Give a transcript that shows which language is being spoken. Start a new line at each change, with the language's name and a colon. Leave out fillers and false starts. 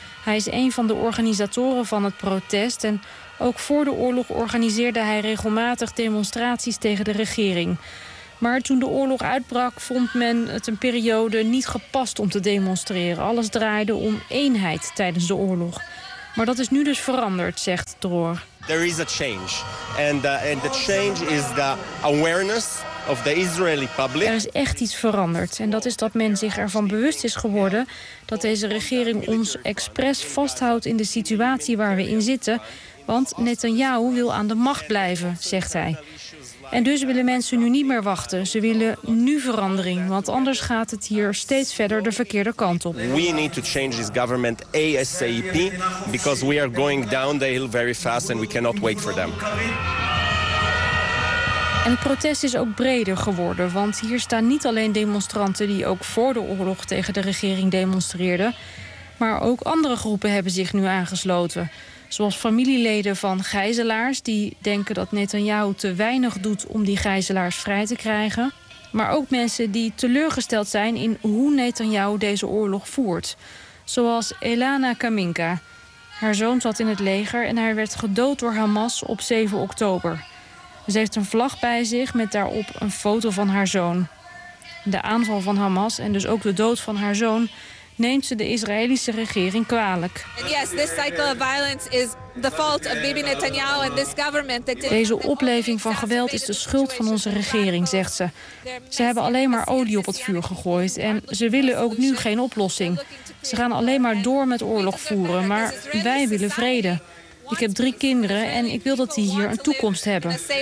Dutch: Hij is een van de organisatoren van het protest en ook voor de oorlog organiseerde hij regelmatig demonstraties tegen de regering. Maar toen de oorlog uitbrak, vond men het een periode niet gepast om te demonstreren. Alles draaide om eenheid tijdens de oorlog. Maar dat is nu dus veranderd, zegt Dror.
English: There is a change. And the change is the awareness of the Israeli public.
Dutch: Er is echt iets veranderd. En dat is dat men zich ervan bewust is geworden dat deze regering ons expres vasthoudt in de situatie waar we in zitten. Want Netanyahu wil aan de macht blijven, zegt hij. En dus willen mensen nu niet meer wachten. Ze willen nu verandering, want anders gaat het hier steeds verder de verkeerde kant op.
English: We need to change this government ASAP because we are going down the hill very fast and we cannot wait for them.
Dutch: En het protest is ook breder geworden, want hier staan niet alleen demonstranten die ook voor de oorlog tegen de regering demonstreerden, maar ook andere groepen hebben zich nu aangesloten. Zoals familieleden van gijzelaars die denken dat Netanyahu te weinig doet om die gijzelaars vrij te krijgen. Maar ook mensen die teleurgesteld zijn in hoe Netanyahu deze oorlog voert. Zoals Elana Kaminka. Haar zoon zat in het leger en hij werd gedood door Hamas op 7 oktober. Ze heeft een vlag bij zich met daarop een foto van haar zoon. De aanval van Hamas en dus ook de dood van haar zoon neemt ze de Israëlische regering kwalijk.
English: Yes, this cycle of violence is the fault of Bibi Netanyahu and this government.
Dutch: Deze opleving van geweld is de schuld van onze regering, zegt ze. Ze hebben alleen maar olie op het vuur gegooid en ze willen ook nu geen oplossing. Ze gaan alleen maar door met oorlog voeren, maar wij willen vrede. Ik heb 3 kinderen en ik wil dat die hier een toekomst hebben.